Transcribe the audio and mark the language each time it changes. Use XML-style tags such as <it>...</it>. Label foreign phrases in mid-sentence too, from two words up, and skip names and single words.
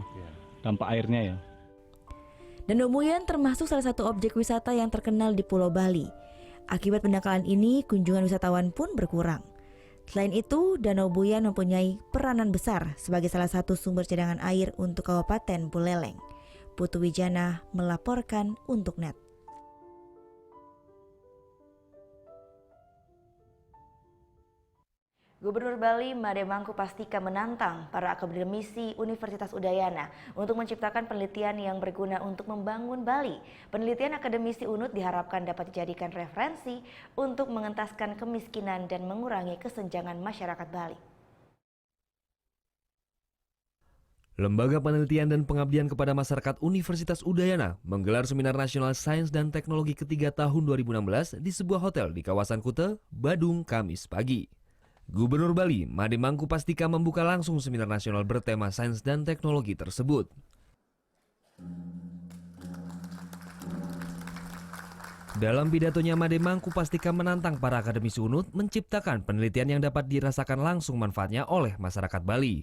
<id>Ya. Dampak airnya ya. Danau Muyan termasuk salah satu objek wisata yang terkenal di Pulau Bali. Akibat pendangkalan ini, kunjungan wisatawan pun berkurang. Selain itu, Danau Buyan mempunyai peranan besar sebagai salah satu sumber cadangan air untuk Kabupaten Buleleng. Putu Wijana melaporkan untuk NET. Gubernur Bali Made Mangku Pastika menantang para akademisi Universitas Udayana untuk menciptakan penelitian yang berguna untuk membangun Bali. Penelitian akademisi UNUD diharapkan dapat dijadikan referensi untuk mengentaskan kemiskinan dan mengurangi kesenjangan masyarakat Bali. Lembaga Penelitian dan Pengabdian kepada Masyarakat Universitas Udayana menggelar Seminar Nasional Sains dan Teknologi ketiga tahun 2016 di sebuah hotel di kawasan Kuta, Badung, Kamis pagi. Gubernur Bali Made Mangku Pastika membuka langsung seminar nasional bertema sains dan teknologi tersebut. Dalam pidatonya, Made Mangku Pastika menantang para akademisi UNUD menciptakan penelitian yang dapat dirasakan langsung manfaatnya oleh masyarakat Bali.</id>